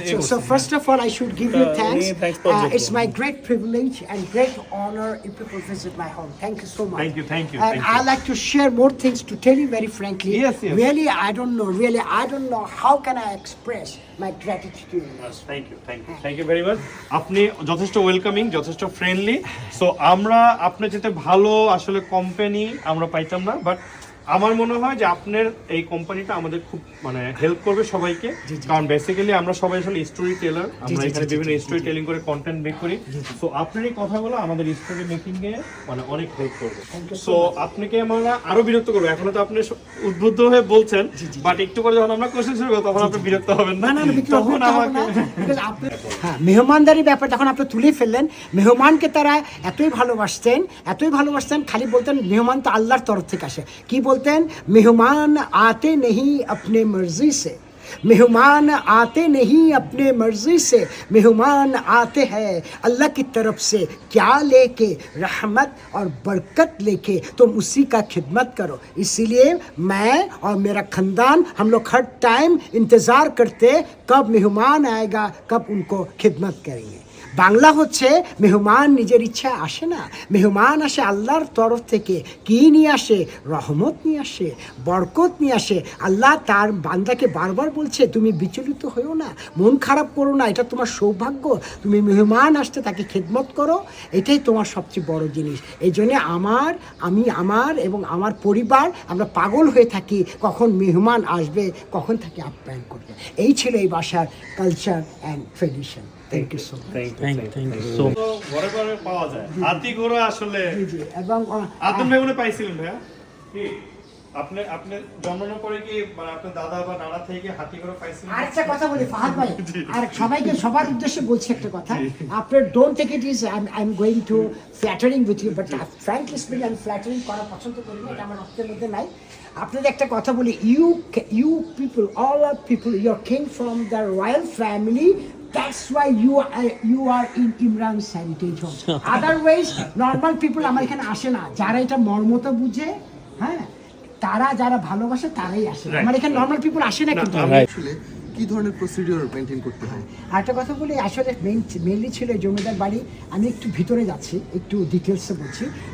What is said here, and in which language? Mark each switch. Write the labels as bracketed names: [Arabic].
[English] So first of all, I should give you thanks. It's my great privilege and great honor if people visit my home. Thank you so much. Thank you. And I like to share more things to tell you very frankly. Yes. Really, I don't know how can I express my gratitude to you. Thank you very much. [Bangla] আপনি যথেষ্ট welcoming, যথেষ্ট friendly. So আমরা আপনার যেতে ভালো আসলে company আমরা পাইতাম না, বাট আমার মনে হয় যে আপনার এই কোম্পানিটা আমাদের খুব মানে হেল্প করবে সবাইকে, কারণ বেসিক্যালি আমরা সবাই আসলে স্টোরি টেলার, আমরা এখানে বিভিন্ন স্টোরি টেলিং করে কন্টেন্ট মেক করি। সো আপনার এই কথাগুলো আমাদের স্টোরি মেকিং এ মানে অনেক হেল্প করবে। সো আপনাকে আমরা আরো বিরক্ত করবো, এখনো তো আপনি উদ্বুদ্ধ হয়ে বলছেন, বাট একটু করে যখন আমরা কোশ্চেন শুরু করবো তখন আপনি বিরক্ত হবেন না, তখন আমাকে হ্যাঁ মেহমানদারির ব্যাপার যখন আপনি তুলে ফেললেন, মেহমানকে তারা এতই ভালোবাসতেন, খালি বলতেন মেহমান তো আল্লাহর তরফ থেকে আসে। কি বলতেন, [Hindi] মেহমান আতে নেহি আপনে মর্জি সে, मेहमान आते नहीं अपने मर्जी से, मेहमान आते हैं अल्लाह की तरफ से, क्या लेके रहमत और बरकत लेके, तुम उसी का खिदमत करो। इसीलिए मैं और मेरा खानदान हम लोग हर टाइम इंतज़ार करते कब मेहमान आएगा, कब उनको खिदमत करेंगे। [Bangla] বাংলা হচ্ছে মেহমান নিজের ইচ্ছা আসে না, মেহমান আসে আল্লাহর তরফ থেকে। কি নিয়ে আসে? রহমত নিয়ে আসে, বরকত নিয়ে আসে। আল্লাহ তার বান্দাকে বারবার বলছে তুমি বিচলিত হয়েও না, মন খারাপ করো না, এটা তোমার সৌভাগ্য। তুমি মেহমান আসতে তাকে খেদমত করো, এটাই তোমার সবচেয়ে বড় জিনিস। এই জন্যে আমি এবং আমার পরিবার আমরা পাগল হয়ে থাকি কখন মেহমান আসবে, কখন তাকে আপ্যায়ন করবে। এই ছিল এই বাসার [English] Culture and tradition. Thank you so much. Thank you so much. [Bangla] ঘরে ঘরে পাওয়া যায় হাতি ঘোড়া আসলে। এবং আদম ভাই মনে পাইছিলেন ভাইয়া কি আপনি জন্মানোর পরে কি মানে আপনার দাদা বা নানা থেকে হাতি ঘোড়া পাইছিলেন? আরেকটা কথা বলি ফাহাদ ভাই, আর সবার উদ্দেশ্যে বলছি একটা কথা। [English] আপনার don't take it is I am going to flattering with you, but frankly speaking [Bangla] আমি ফ্ল্যাটারিং করা পছন্দ করি না, এটা আমার রক্তের মধ্যে নাই। আপনাদের একটা কথা বলি, [English] You people, all are people, you are king from the royal family. That's why you are in Imran's heritage home. Otherwise, normal people [Bangla] আমার এখানে আসে না। যারা এটা মর্মতা বুঝে, হ্যাঁ, তারা যারা ভালোবাসে তারাই আসে। আমার এখানে নর্মাল পিপল আসে না কিন্তু। আসলে কি ধরনের প্রসিডিউর মেইনটেইন করতে হয়? আরেকটা কথা বলি, আসলে মেইনলি ছিল এই জমিদার বাড়ি। আমি একটু ভিতরে যাচ্ছি, একটু ডিটেলসে বলছি।